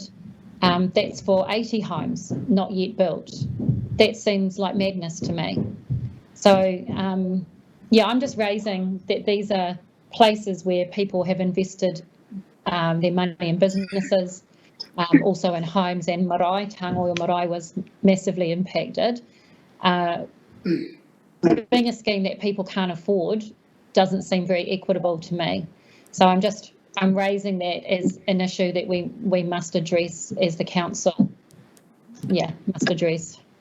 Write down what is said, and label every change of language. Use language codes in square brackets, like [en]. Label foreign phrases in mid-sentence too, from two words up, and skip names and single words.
[en] That's for 80 homes, not yet built. That seems like madness to me. So, yeah, I'm just raising that these are places where people have invested their money in businesses, also in homes, and marae, Tangoil marae was massively impacted. Being a scheme that people can't afford doesn't seem very equitable to me. So I'm raising that as an issue that we must address as the council. Yeah, must address.